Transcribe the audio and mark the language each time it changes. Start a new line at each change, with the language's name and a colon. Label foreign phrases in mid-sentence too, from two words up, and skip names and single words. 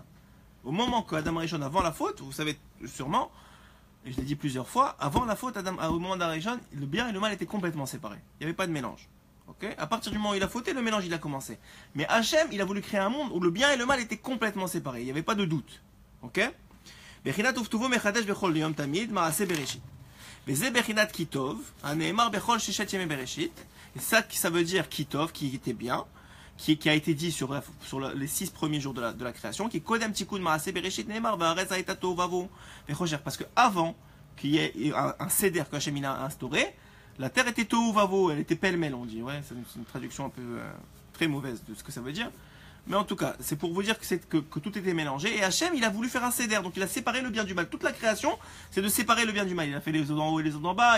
French: Au moment que Adam Arishon, avant la faute, vous savez sûrement, et je l'ai dit plusieurs fois, avant la faute, au moment d'Arishon, le bien et le mal étaient complètement séparés. Il n'y avait pas de mélange. Okay, à partir du moment où il a fauté, le mélange il a commencé. Mais Hachem, il a voulu créer un monde où le bien et le mal étaient complètement séparés. Il n'y avait pas de doute. Ok?
Hebrew: בבחינת ובטובו מחדש בכל יום תמיד מעשה בראשית. וזה בחינת כי טוב, הנאמר בכל ששת ימי בראשית.
French: Et ça veut dire kitov, qui était bien, qui a été dit sur les 6 premiers jours de la création, qui est
Hebrew: קודם תיקון מעשה בראשית נאמר והארץ היתה תהו ובהו וחושך.
French: Parce que avant qu'il y ait un seder que Hachem a instauré, la terre était
Hebrew: תהו ובהו,
French: elle était pêle-mêle, on dit. Ouais, c'est une traduction un peu très mauvaise de ce que ça veut dire. Mais en tout cas, c'est pour vous dire que tout était mélangé. Et Hachem, il a voulu faire un céder, donc il a séparé le bien du mal. Toute la création, c'est de séparer le bien du mal. Il a fait les eaux d'en haut et les eaux d'en bas.